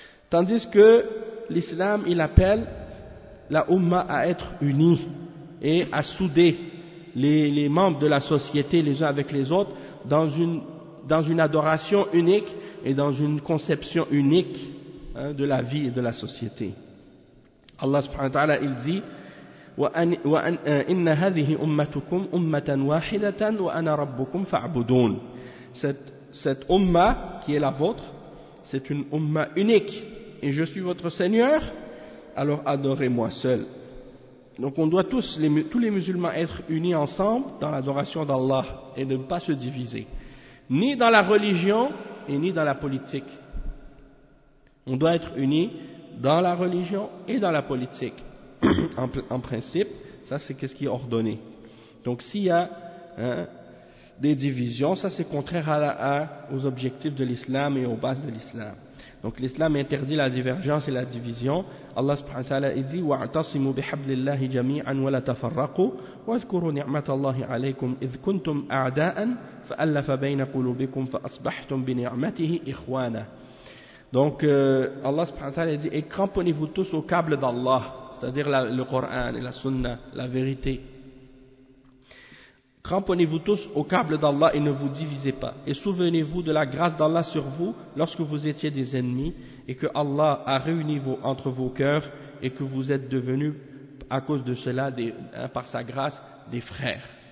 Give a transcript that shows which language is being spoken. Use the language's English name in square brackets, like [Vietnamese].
[French] Tandis que l'islam, il appelle la Oumma à être unie et à souder les membres de la société les uns avec les autres dans une adoration unique et dans une conception unique, hein, de la vie et de la société. Allah subhanahu wa ta'ala, il dit [Arabic] إِنَّ هَذِهِ أُمَّتُكُمْ أُمَّةً وَاحِدَةً وَأَنَا رَبُّكُمْ فَعْبُدُونَ. [French] Cette umma qui est la vôtre, c'est une umma unique, et je suis votre Seigneur, alors adorez-moi seul. Donc on doit tous les musulmans être unis ensemble dans l'adoration d'Allah et ne pas se diviser, ni dans la religion et ni dans la politique. On doit être unis dans la religion et dans la politique. En principe, ça c'est ce qui est ordonné. Donc s'il y a des divisions, ça c'est contraire aux objectifs de l'islam et aux bases de l'islam. Donc l'islam interdit la divergence et la division. Allah subhanahu wa ta'ala dit [Arabic] وَاعْتَصِمُوا بِحَبْلِ اللَّهِ جَمِيعًا وَلَا تَفَرَّقُوا وَاذْكُرُوا نِعْمَةَ اللَّهِ عَلَيْكُمْ إِذْ كُنْتُمْ أَعْدَاءً فَأَلَّفَ بَيْنَ قُلُوبِكُمْ فَأَصْبَحْتُمْ بِنِعْمَتِهِ إِخْوَانًا. [French] Donc Allah subhanahu wa ta'ala dit, et cramponnez-vous tous au câble d'Allah, c'est-à-dire le Coran et la Sunna, la vérité. Cramponnez-vous tous au câble d'Allah et ne vous divisez pas. Et souvenez-vous de la grâce d'Allah sur vous lorsque vous étiez des ennemis, et que Allah a réuni entre vos cœurs, et que vous êtes devenus à cause de cela, par sa grâce, des frères.